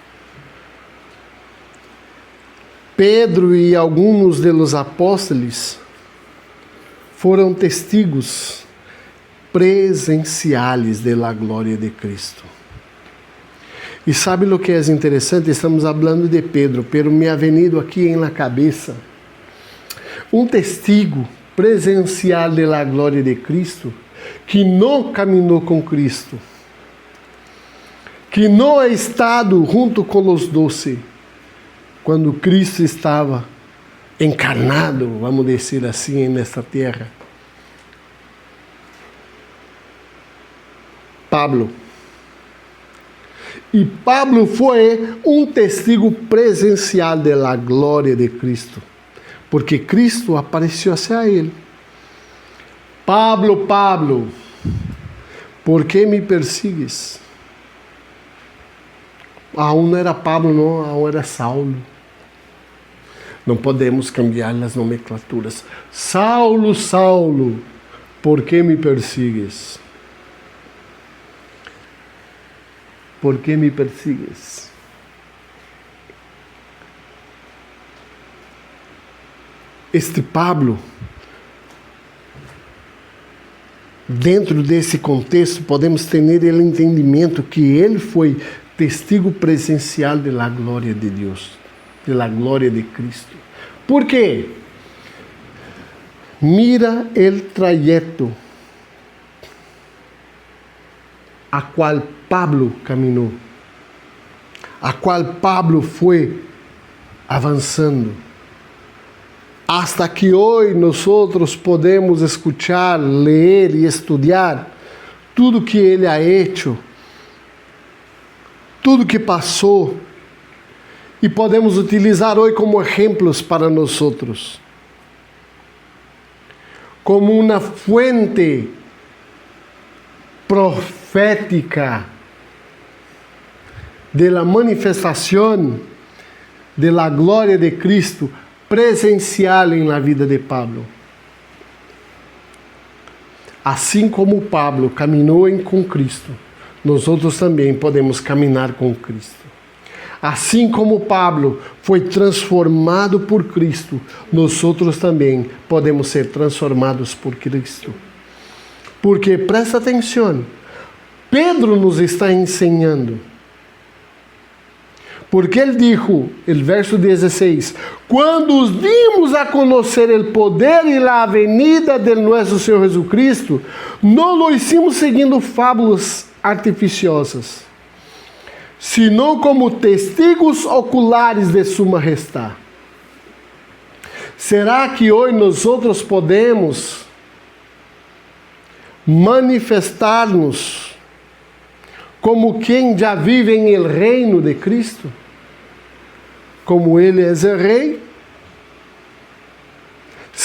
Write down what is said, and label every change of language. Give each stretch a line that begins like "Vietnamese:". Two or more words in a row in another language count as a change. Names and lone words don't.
Portuguese: Pedro e alguns dos apóstolos foram testigos presenciais da glória de Cristo. E sabe o que é interessante? Estamos falando de Pedro,
Spanish: pero me ha venido
Portuguese: aqui na cabeça testigo presencial da glória de Cristo que não caminhou com Cristo, que não ha estado junto com os 12, quando Cristo estava encarnado, vamos dizer assim, nesta terra. Pablo. E Pablo foi testigo presencial da glória de Cristo, porque Cristo apareceu a ele.
Spanish: Pablo, Pablo, por que me persigues?
Portuguese: Aún não era Pablo, não, aún era Saulo. Não podemos cambiar as nomenclaturas.
Spanish: Saulo, Saulo, por que me persigues? ¿Por qué me persigues?
Portuguese: Este Pablo, dentro desse contexto, podemos ter o entendimento que ele foi testigo presencial da glória de Deus, da glória de Cristo. Por quê?
Spanish: Mira el trayecto
Portuguese: a qual Pablo caminhou, a qual Pablo foi avançando, hasta que hoje nós podemos escuchar, ler e estudar tudo que ele
Spanish: ha hecho,
Portuguese: tudo que passou, e podemos utilizar hoje como exemplos para nós, como uma fuente profética
Spanish: de la
Portuguese: manifestação de la glória de Cristo presencial
Spanish: em la
Portuguese: vida de Pablo. Assim como Pablo caminhou com Cristo, nós também podemos caminhar com Cristo. Assim como Pablo foi transformado por Cristo, nós também podemos ser transformados por Cristo. Porque, presta atenção, Pedro nos está ensinando. Porque ele dijo,
Spanish: el verso
Portuguese: 16, quando os dimos a conhecer o poder e a venida de nosso Senhor Jesucristo, não
Spanish: lo hicimos
Portuguese: seguindo fábulas artificiosas,
Spanish: sino como testigos oculares
Portuguese: de sua majestade. Será que hoje nós podemos manifestar-nos como quem já vive em el reino de Cristo? Como Ele é o Rei?